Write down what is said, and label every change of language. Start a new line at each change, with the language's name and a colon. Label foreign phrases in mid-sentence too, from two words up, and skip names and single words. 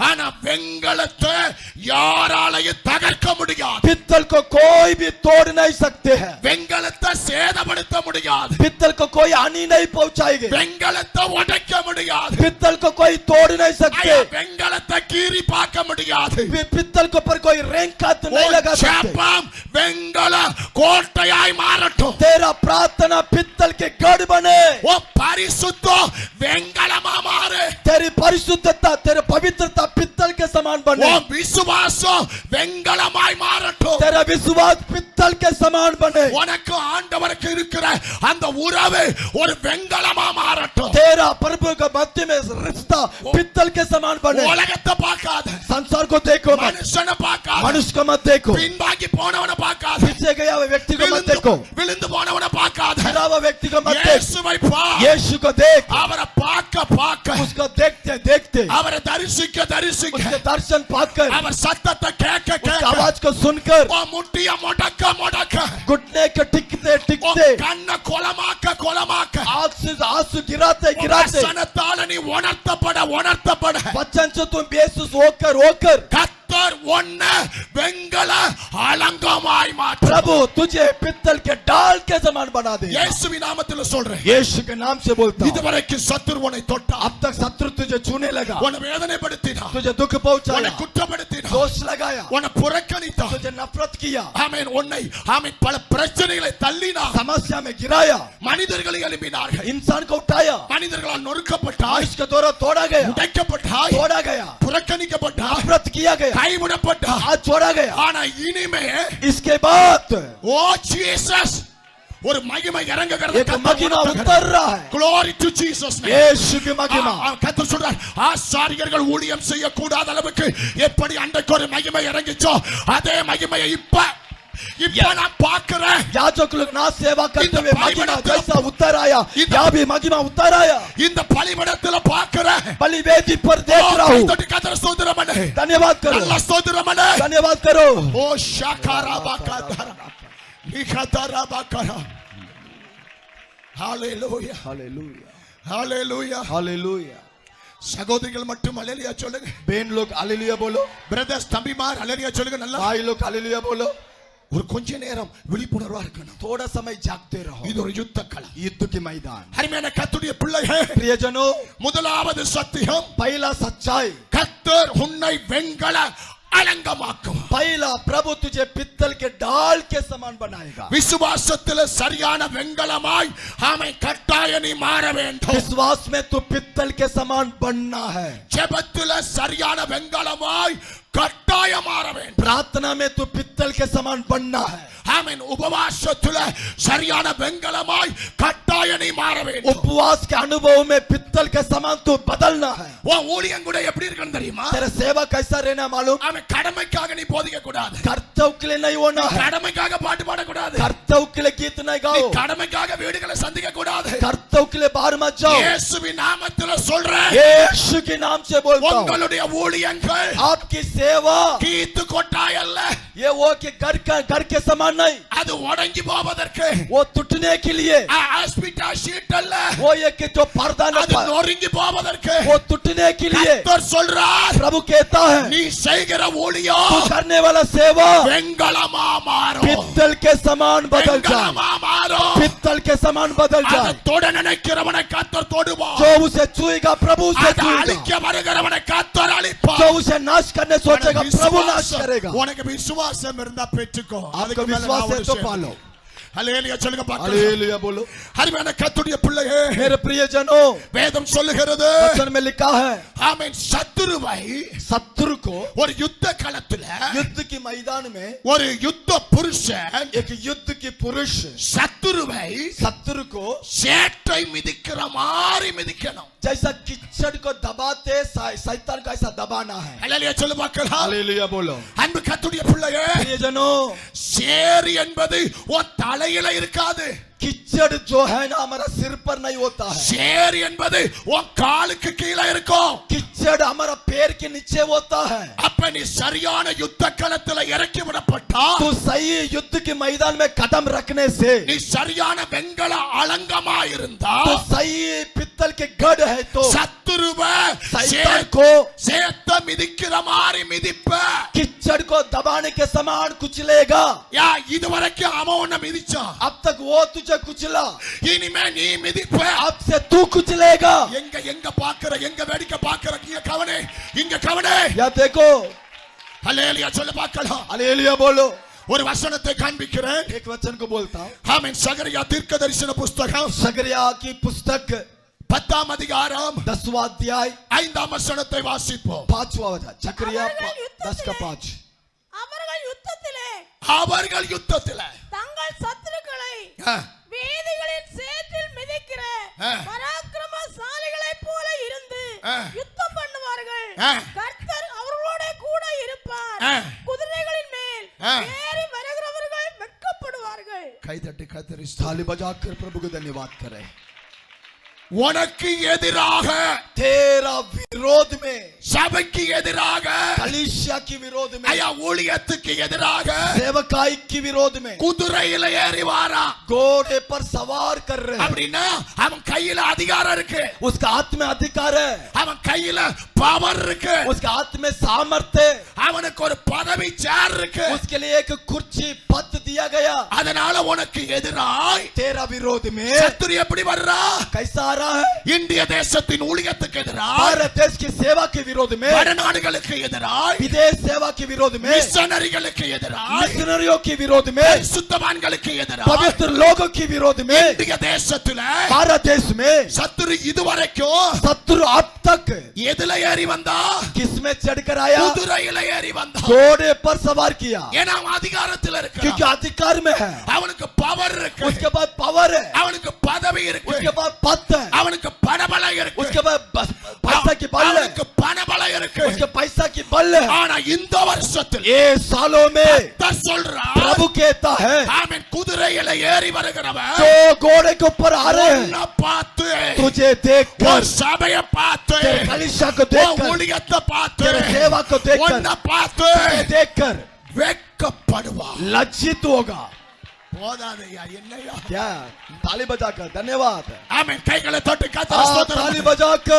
Tamil: ஆனா வெங்கலத்தை யாராலையும் தகர்க்க முடியாது.
Hindi: पित्तल को कोई भी तोड़ नहीं सकते हैं.
Tamil: வெங்கலத்தை சேதப்படுத்த முடியாது.
Hindi: पित्तल को कोई हानि नहीं पहुंचाएंगे.
Tamil: வெங்கலத்தை உடைக்க முடியாது.
Hindi: पित्तल को कोई तोड़ नहीं सकते.
Tamil: வெங்கலத்தை கீறி பார்க்க முடியாது.
Hindi: पित्तल के ऊपर कोई रैंक हाथ नहीं लगा सकते.
Tamil: ஜெபம் வெங்கல கோட்டையாய் மாறட்டும்.
Hindi: तेरा प्रार्थना पित्तल के गढ़ बने.
Tamil: ஓ பரிசுத்தம் வெங்கலமா மாறு.
Hindi: तेरी परिशुद्धता तेरे पवित्रता पित्तल के समान ஓ बने.
Tamil: விசுவாசம் வெங்கலமாய் மாறட்டும்.
Hindi: तेरा विश्वास पित्तल के समान बने.
Tamil: உனக்கு ஆண்டவருக்கு இருக்கிற அந்த உறவு ஒரு வெங்கலமா மாறட்டும்.
Hindi: तेरा प्रभु के मध्य में रिश्ता पित्तल के समान बने.
Tamil: உலகத்தை பார்க்காத.
Hindi: संसार को देखो मत.
Tamil: மனுஷனை பார்க்காத.
Hindi: मनुष्य को मत देखो.
Tamil: பின்வாங்கி போனவனை பார்க்காத.
Hindi: पीछे गया हुआ व्यक्ति को मत देखो.
Tamil: விழுந்து போனவனை பார்க்காத.
Hindi: गिरा हुआ व्यक्ति को मत देख.
Tamil: இயேசுவை பார்.
Hindi: यीशु को देख.
Tamil: அவரை பார்க்க
Hindi: उसको देखते देखते
Tamil: அவரை தரிசிக்க
Hindi: उसके दर्शन पाकर
Tamil: அவர் சத்தத்தை கேட்க
Hindi: उसकी आवाज को सुनकर
Tamil: ஓ முட்டிய முடக்க
Hindi: घुटने के टिकते ஓ टिकते
Tamil: கண்ண கொலமாக்க
Hindi: आंसू गिराते गिराते
Tamil: வசனத்தால நீ உணர்த்தப்பட
Hindi: वचन से तुम बेसुस होकर
Tamil: கர்த்தர் உன்னை வெங்கல அலங்கமாய் மாற்று.
Hindi: प्रभु तुझे पित्तल के डाल के समान बना दे.
Tamil: இயேசுவின் நாமத்தில் சொல்றேன்.
Hindi: यीशु के नाम से बोलता हूं.
Tamil: இதுவரைக்கும் சத்துரு உன்னை தொட்டா.
Hindi: अब तक शत्रु तुझे छूने लगा.
Tamil: உன்னை வேதனைப்படுத்தினா.
Hindi: तुझे दुख पहुंचाया.
Tamil: உன்னை குற்றப்படுத்தினா.
Hindi: दोष लगाया.
Tamil: உன்னை புறக்கணித்தா.
Hindi: तुझे नफरत किया.
Tamil: ஆமென். உன்னை ஆமென் பல பிரச்சனைகளை தள்ளினா.
Hindi: समस्या में गिराया.
Tamil: மனிதர்களை எழுப்பினார்கள்.
Hindi: इंसान को उठाया.
Tamil: மனிதர்களால் நொறுக்கப்பட்டாய்.
Hindi: इसके द्वारा तोड़ा गया.
Tamil: உடைக்கப்பட்டாய்.
Hindi: तोड़ा गया.
Tamil: புறக்கணிக்கப்பட்டாய்.
Hindi: नफरत किया गया.
Tamil: கைவிடப்பட்டாய்.
Hindi: आज छोड़ा गया.
Tamil: ஆனா இனிமே
Hindi: इसके बाद
Tamil: ஓ ஜீசஸ் ஒரு மகிமை இறங்குகிறது.
Hindi: एक महिमा उतर रहा है.
English: Glory to Jesus name.
Hindi: यीशु की महिमा.
Tamil: கர்த்தர் சொல்றார் ஆசாரியர்கள் ஊழியம் செய்ய கூடாத அளவுக்கு எப்படி அன்றைக்கு ஒரு மகிமை இறங்கிச்சோ அதே மகிமையை இப்ப நான் பார்க்கிறேன்.
Hindi: याजक लोग ना सेवा करते हुए महिमा जैसा उतर आया यहाँ भी महिमा उतर आया.
Tamil: இந்த பலிபீடத்துல பார்க்கிறேன்.
Hindi: बलिवेदी पर देख रहा हूँ.
Tamil: கர்த்தர் ஸ்தோத்திரம் பண்ணு.
Hindi: धन्यवाद करो.
Tamil: அல்லாஹ் ஸ்தோத்திரம் பண்ணு.
Hindi: धन्यवाद करो. ஓ ஷகரபகதர நிகதரபகர.
Tamil: ஹalleluya
Hindi: हालेलुया
Tamil: ஹalleluya
Hindi: हालेलुया.
Tamil: சகோதரிகள் மட்டும் ஹalleluya சொல்லுங்க.
Hindi: बहन लोग हालेलुया बोलो.
Tamil: பிரதர்ஸ் தம்பிமார் ஹalleluya சொல்லுங்க. நல்லா
Hindi: भाई लोग हालेलुया बोलो.
Tamil: ஒரு கொஞ்ச நேரம் விழிப்புணர்வா இருக்கணும்.
Hindi: थोड़ा समय जागते रहो.
Tamil: இது ஒரு யுத்த களம்.
Hindi: युद्ध के मैदान.
Tamil: அருமையான கர்த்தருடைய பிள்ளைகளே,
Hindi: प्रियजनों,
Tamil: முதலாவது சத்தியம்,
Hindi: पहला सच्चाई,
Tamil: கர்த்தர் உன்னை வெண்கல அலங்கமாக்கும்.
Hindi: पहला प्रभु तुझे पित्तल के ढाल के समान बनाएगा.
Tamil: விசுவாசத்திலே சரியான வெண்கலமாய் ஆமை கட்டாய நீ மாற வேண்டும்.
Hindi: विश्वास में तू पित्तल के समान बनना है.
Tamil: ஜெபத்திலே சரியான வெண்கலமாய் கட்டாய மாற வேண்டும்.
Hindi: प्रार्थना में तू पित्तल के समान बनना है.
Tamil: ஆமென். உபவாசத்திலே சரியான வெண்கலமாய் கட்டாய நீ மாற வேண்டும்.
Hindi: उपवास के अनुभव में पित्तल के समान तू बदलना है.
Tamil: உன் ஊழியம் கூட எப்படி இருக்கணும் தெரியுமா?
Hindi: तेरा सेवा कैसा रहना मालूम?
Tamil: ஆமென். கடமைக்காக நீ போதிக்க கூடாது.
Hindi: कर्तव्य के लिए नहीं होना है.
Tamil: கடமைக்காக பாட்டு பாட கூடாது.
Hindi: कर्तव्य के लिए गीत नहीं गाओ.
Tamil: கடமைக்காக வீடுகளை சந்திக்க கூடாது.
Hindi: कर्तव्य के लिए बाहर मत जाओ.
Tamil: இயேசுவின் நாமத்திலே சொல்றேன்,
Hindi: यीशु के नाम से बोलता हूं,
Tamil: உங்களுடைய ஊழியங்கள்
Hindi: आपकी सेवा
Tamil: கீத்து கொட்டாய் அல்ல.
Hindi: ये वो कि घर के समान नहीं,
Tamil: அது உடைஞ்சு போவதற்கு.
Hindi: वो टूटने के लिए.
English: hospital sheet
Tamil: அல்ல.
Hindi: वो ये कि जो पर्दा न
Tamil: அது நொறுங்கி போவதற்கு.
Hindi: वो टूटने के लिए.
Tamil: கர்த்தர் சொல்றார்,
Hindi: प्रभु कहता है,
Tamil: நீ செய்கிற ஊழியம்
Hindi: तू करने वाला सेवा
Tamil: வெண்கலமா மாறும்.
Hindi: पित्तल के समान बदल जाए.
Tamil: வெண்கலமா மாறும்.
Hindi: पित्तल के समान बदल
Tamil: அதை
Hindi: जाए.
Tamil: தொட நினைக்கிறவனை கர்த்தர் தொடுவார்.
Hindi: जो उसे छुएगा प्रभु उसे
Tamil: அதை
Hindi: छुएगा.
Tamil: அழிக்க வருகிறவனை கர்த்தர் அழிப்பார்.
Hindi: जो उसे नाश करने सोचेगा प्रभु नाश करेगा.
Tamil: உனக்கு விசுவாசம் இருந்தா பெற்றுக்கோ.
Hindi: आपका
Tamil: அதுக்கு மேல
Hindi: विश्वास
Tamil: நான்
Hindi: है
Tamil: ஒரு
Hindi: तो
Tamil: விஷயம்.
Hindi: पालो.
Tamil: ஹல்லேலூயா சொல்லுங்க பார்க்கலாம்.
Hindi: हालेलुया बोलो.
Tamil: அருமையான கர்த்தருடைய பிள்ளையே,
Hindi: मेरे प्रियजनों,
Tamil: வேதம் சொல்லுகிறது,
Hindi: वचन में लिखा है,
Tamil: ஆமென், சத்துருவை
Hindi: शत्रु को
Tamil: ஒரு யுத்த களத்துல
Hindi: युद्ध के मैदान में
Tamil: ஒரு யுத்த புருஷன்
Hindi: एक युद्ध की पुरुष
Tamil: சத்துருவை
Hindi: शत्रु को
Tamil: சேற்றை மிதிக்கிற மாதிரி மிதிக்கணும்.
Hindi: जैसा कीचड़ को दबाते शैतान को ऐसा दबाना है.
Tamil: ஹல்லேலூயா சொல்லு பார்க்கலாம்.
Hindi: हालेलुया बोलो.
Tamil: அன்பு கர்த்தருடைய பிள்ளையே,
Hindi: प्रियजनों,
Tamil: சேறு என்பது உன் தலையில இருக்காது.
Hindi: कीचड़ जो है ना हमारा सिर पर नहीं होता है.
Tamil: சேறு என்பது உன் காலுக்கு கீழே இருக்கும்.
Hindi: कीचड़ हमारा पैर के नीचे होता है.
Tamil: அப்ப நீ சரியான யுத்த களத்துல இறக்கி விடப்பட்டா,
Hindi: तो सही युद्ध के मैदान में कदम रखने से,
Tamil: நீ சரியான வெண்கல அலங்கமா இருந்தா,
Hindi: तो सही पित्तल के गढ़ है तो
Tamil: சத்துருவ
Hindi: शैतान को
Tamil: சேத்த மிதிக்கிற மாதிரி மிதிப்ப.
Hindi: कीचड़ को दबाने के समान कुचलेगा.
Tamil: யா இதுவரைக்கும் அவன் உன்னை மிதிச்சான்,
Hindi: अब तक वो तुझे कुचला,
Tamil: இனிமே நீ மிதிப்ப.
Hindi: अब से तू कुचलेगा.
Tamil: எங்க பாக்குற, எங்க வேடிக்கை பாக்குற, இங்க கவனே, இங்க கவனே.
Hindi: या देखो.
Tamil: ஹல்லேலூயா சொல்லு பார்க்கலாம்.
Hindi: हालेलुया बोलो.
Tamil: ஒரு வசனத்தை காண்பிக்கிறேன்.
Hindi: एक वचन को बोलता हूं.
Tamil: ஆமென். சகரியா தீர்க்கதரிசன புஸ்தகம்
Hindi: सकरिया की पुस्तक
Tamil: 10ஆம் அதிகாரம்
Hindi: 10वां अध्याय
Tamil: 5ஆம் வசனத்தை வாசிப்போம்.
Hindi: 5वां वचन. सकरिया 10 का 5.
Tamil: அவர்கள் யுத்தத்திலே அவர்கள் யுத்தத்திலே தங்கள் சத்துருக்களை வேதிகளின் சேற்றில் மிதிக்கிற பராக்கிரமசாலிகளைப் போல இருந்து யுத்தம் பண்ணுவார்கள். கர்த்தர் அவர்களோட கூட இருப்பார். குதிரைகளின் மேல் ஏறி வருகிறவர்கள் வெட்கப்படுவார்கள். கை தட்டி கர்த்தரை
Hindi: ताली बजाकर प्रभु को धन्यवाद करें.
Tamil: உனக்கு எதிராக,
Hindi: तेरा विरोध में,
Tamil: சபைக்கு எதிராக,
Hindi: कलीसिया की विरोध में,
Tamil: ஐயா ஊழியத்துக்கு எதிராக
Hindi: सेवकाई की विरोध में
Tamil: குதிரையில ஏறி வாரா.
Hindi: घोड़े पर सवार कर रहे हैं.
Tamil: அப்படின்னா அவன் கையில அதிகாரம் இருக்கு,
Hindi: उसका हाथ में अधिकार है,
Tamil: அவன் கையில பவர் இருக்கு,
Hindi: उसका हाथ में सामर्थ्य है,
Tamil: அவனுக்கு ஒரு பதவி சேர் இருக்கு.
Hindi: उसके लिए एक कुर्सी पद दिया गया.
Tamil: அதனால உனக்கு எதிராய்
Hindi: तेरा विरोध में
Tamil: சத்துரு எப்படி வர்றா?
Hindi: कैसा आ रहा है?
Tamil: இந்திய தேசத்தின் ஊழியத்துக்கு எதிராய்,
Hindi: भारत देश की सेवा के विरोध में,
Tamil: வடநாடுகளுக்கு எதிராய்,
Hindi: विदेश सेवा के विरोध में,
Tamil: மிஷனரிகளுக்கு எதிராய்,
Hindi: मिशनरियों के विरोध में,
Tamil: சுத்தவான்களுக்கு எதிராய்,
Hindi: पवित्र लोगों के विरोध में,
Tamil: இந்திய தேசத்துல
Hindi: भारत देश में
Tamil: சத்துரு இதுவரைக்கும்
Hindi: शत्रु अब तक
Tamil: எதுல ஏறி வந்தா?
Hindi: किसमें चढ़कर आया?
Tamil: குதிரையில ஏறி வந்தா.
Hindi: घोड़े पर सवार किया.
Tamil: ஏன்னா அவன் அதிகாரத்துல
Hindi: क्योंकि
Tamil: இருக்கு,
Hindi: अधिकार में है.
Tamil: அவனுக்கு பவர் இருக்கு,
Hindi: उसके बाद पावर है,
Tamil: அவனுக்கு பதவி இருக்கு,
Hindi: उसके बाद पद है,
Tamil: அவனுக்கு பணபலம் இருக்கு,
Hindi: उसके बाद पैसा की बल है,
Tamil: அவனுக்கு பணபலம் இருக்கு.
Hindi: उसके पैसा की बल है.
Tamil: ஆனா இந்த வருஷத்தில்
Hindi: ये सालों में
Tamil: கர்த்தர் சொல்றார்,
Hindi: प्रभु कहता है,
Tamil: ஆமென், குதிரையில ஏறி வருகிறவன்
Hindi: जो घोड़े के ऊपर आ रहे हैं,
Tamil: உன்னை பார்த்து,
Hindi: तुझे देखकर,
Tamil: ஒரு சபையை பார்த்து,
Hindi: तेरे कलीसिया को
Tamil: ஒரு
Hindi: देखकर,
Tamil: ஊழியத்தை பார்த்து,
Hindi: तेरे सेवा को देखकर,
Tamil: உன்னை பார்த்து
Hindi: तुझे देखकर
Tamil: வெட்கப்படுவான்.
Hindi: लज्जित होगा.
Tamil: போதாதையா என்னையா?
Hindi: क्या? ताली बजाकर धन्यवाद.
Tamil: ஆமென். கைகளை தட்டி கர்த்தரை ஸ்தோத்திரம்